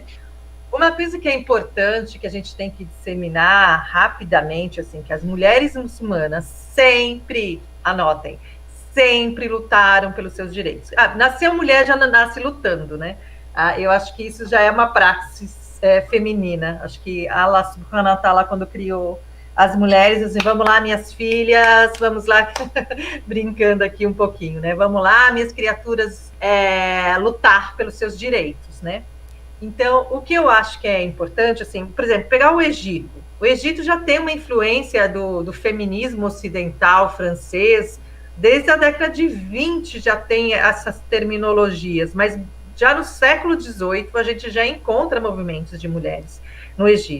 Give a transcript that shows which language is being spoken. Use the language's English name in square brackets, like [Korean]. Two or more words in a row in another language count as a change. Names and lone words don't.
[Portuguese] Uma coisa que é importante, que a gente tem que disseminar rapidamente, assim, que as mulheres muçulmanas sempre, anotem, sempre lutaram pelos seus direitos. Nasceu mulher, já nasce lutando, né? Eu acho que isso já é uma praxis feminina. Acho que [Arabic] الله سبحانه وتعالى, [Portuguese] quando criou as mulheres, assim, vamos lá, minhas filhas, vamos lá, brincando aqui um pouquinho, né? Vamos lá, minhas criaturas, lutar pelos seus direitos, né? Então, o que eu acho que é importante, assim, por exemplo, pegar o Egito. O Egito já tem uma influência do feminismo ocidental francês, desde a década de 20 já tem essas terminologias, mas já no século XVIII, a gente já encontra movimentos de mulheres no Egito.